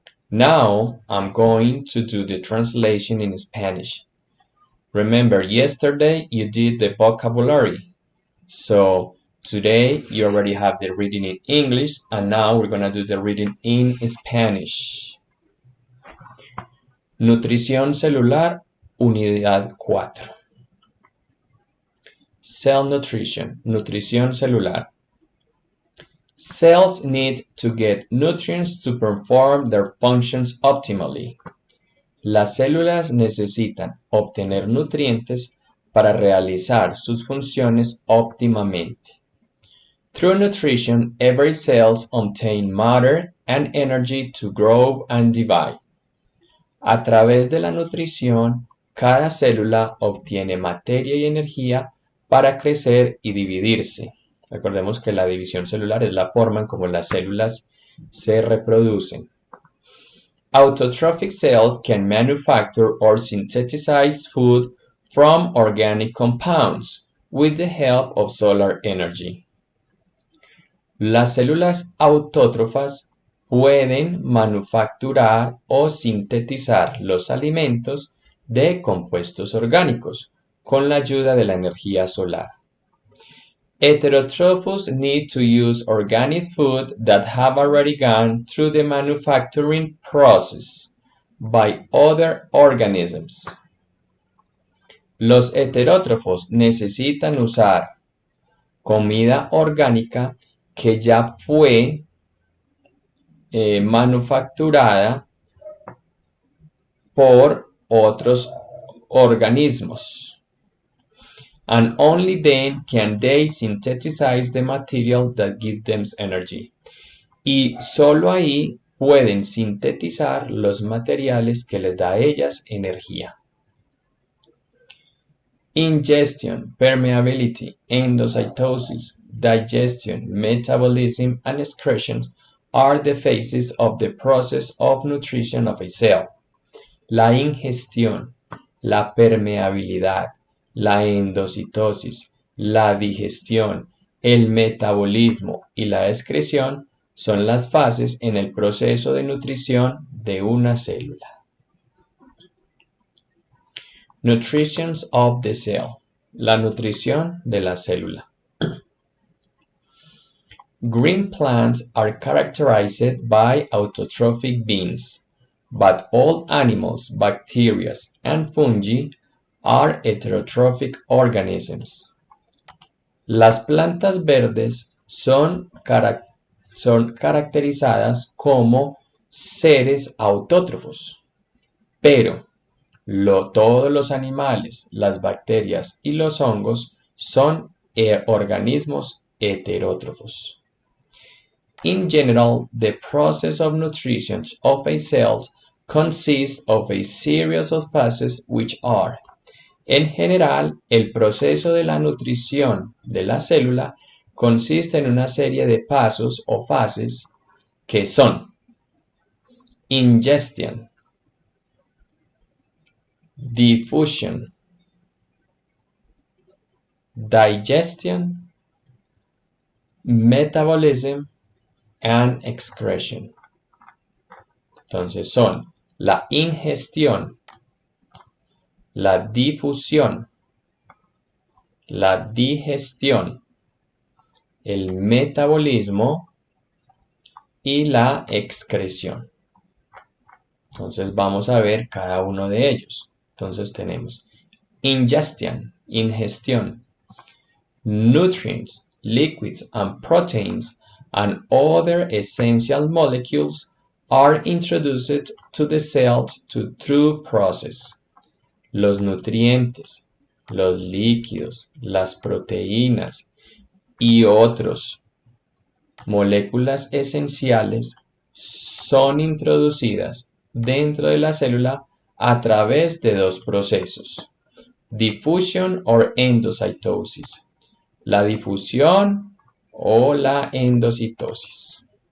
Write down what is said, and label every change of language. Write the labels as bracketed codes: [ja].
[en] Now I'm going to do the translation in Spanish. Remember, yesterday you did the vocabulary. So today you already have the reading in English, and now we're going to do the reading in Spanish. [es] Nutrición celular, unidad 4. [en] Cell nutrition, [es] nutrición celular. [en] Cells need to get nutrients to perform their functions optimally. [es] Las células necesitan obtener nutrientes para realizar sus funciones óptimamente. [en] Through nutrition, every cell obtains matter and energy to grow and divide. [es] A través de la nutrición, cada célula obtiene materia y energía para crecer y dividirse. Recordemos que la división celular es la forma en cómo las células se reproducen. [en] Autotrophic cells can manufacture or synthesize food from organic compounds with the help of solar energy. [es] Las células autótrofas pueden manufacturar o sintetizar los alimentos de compuestos orgánicos con la ayuda de la energía solar. [en] Heterotrophs need to use organic food that have already gone through the manufacturing process by other organisms. [es] Los heterótrofos necesitan usar comida orgánica que ya fue manufacturada por otros organismos. [en] And only then can they synthesize the material that gives them energy. [es] Y solo ahí pueden sintetizar los materiales que les da a ellas energía. [en] Ingestion, permeability, endocytosis, digestion, metabolism, and excretion are the phases of the process of nutrition of a cell. [es] La ingestión, la permeabilidad, la endocitosis, la digestión, el metabolismo y la excreción son las fases en el proceso de nutrición de una célula. [en] Nutrition of the cell, [es] la nutrición de la célula. [en] Green plants are characterized by autotrophic beings, but all animals, bacteria, and fungi are heterotrophic organisms. [es] Las plantas verdes son caracterizadas como seres autótrofos, pero todos los animales, las bacterias y los hongos son organismos heterótrofos. [en] In general, the process of nutrition of a cell consists of a series of phases which are. [es] En general, el proceso de la nutrición de la célula consiste en una serie de pasos o fases que son [en] ingestion, diffusion, digestion, metabolism and excretion. [es] Entonces son la ingestión, la difusión, la digestión, el metabolismo y la excreción. Entonces vamos a ver cada uno de ellos. Entonces tenemos [en] ingestion, ingestión, nutrients, liquids and proteins and other essential molecules are introduced to the cells through process. [es] Los nutrientes, los líquidos, las proteínas y otros moléculas esenciales son introducidas dentro de la célula a través de dos procesos: [en] diffusion or endocytosis, [es] la difusión o la endocitosis.